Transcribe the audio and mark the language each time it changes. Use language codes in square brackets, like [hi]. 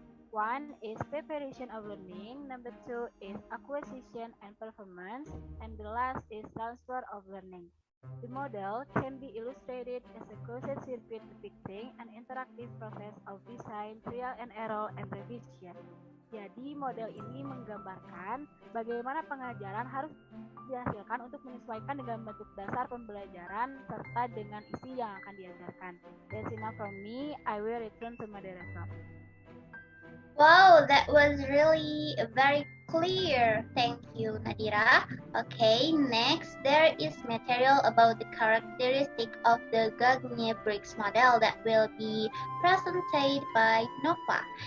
[en] 1 is preparation of learning, number 2 is acquisition and performance, and the last is transfer of learning. The model can be illustrated as a closed circuit depicting an interactive process of design, trial and error, and revision. [id] Jadi model ini menggambarkan bagaimana pengajaran harus dihasilkan untuk menyesuaikan dengan bentuk dasar pembelajaran serta dengan isi yang akan diajarkan. [en] That's enough from me. I will return to moderator. Wow, that was really very clear. Thank you, Nadira. Okay, next, there is material about the characteristic of the Gagne-Briggs model that will be presented by Nova.